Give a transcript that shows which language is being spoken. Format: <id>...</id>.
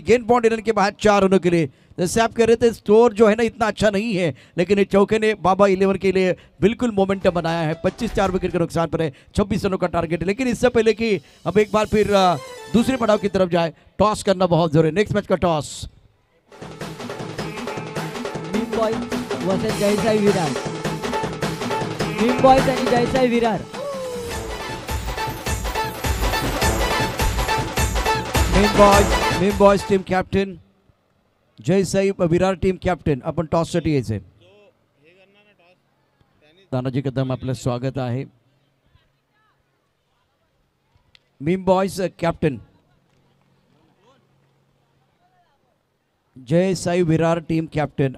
<hi>गेंद boundary run के बाद 4 रनों के लिए। जैसे आप कह रहे थे स्कोर जो है ना इतना अच्छा नहीं है, लेकिन इस चौके ने बाबा 11 के लिए बिल्कुल मोमेंटम बनाया है। 25, 4 विकेट के नुकसान पर है। 26 रनों का टारगेट है, लेकिन इससे पहले कि अब एक बार फिर दूसरे पड़ाव की तरफ जाए, टॉस करना बहुत जरूरी है। नेक्स्ट मैच का toss meme boys versus जयसाई Virar.</hi> <mr>Meme boys आणि जयसाई Virar. Meme boys team captain, जयसाई Virar team captain. आपण टॉससाठी यायचे। तानाजी कदम आपलं स्वागत आहे। Meme boys captain, जयसाई Virar team captain.</mr>